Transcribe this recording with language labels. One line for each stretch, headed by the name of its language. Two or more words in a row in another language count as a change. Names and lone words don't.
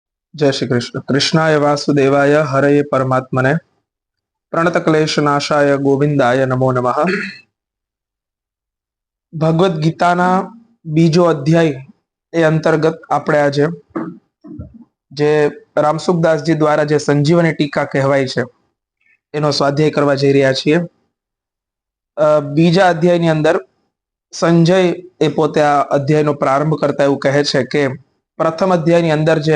Sanskrit: जय श्री कृष्ण। कृष्णाय वासुदेवाय हरये परमात्मने प्रणत क्लेश नाशाय गोविंदाय नमो नमः।
Gujarati: ભગવદ ગીતાના બીજો અધ્યાય એ અંતર્ગત આપણે આજે જે રામસુખદાસજી દ્વારા જે સંજીવની ટીકા કહેવાય છે એનો સ્વાધ્યાય કરવા જઈ રહ્યા છીએ। બીજા અધ્યાયની અંદર સંજય એ પોતે આ અધ્યાયનો પ્રારંભ કરતા એવું કહે છે કે પ્રથમ અધ્યાયની અંદર જે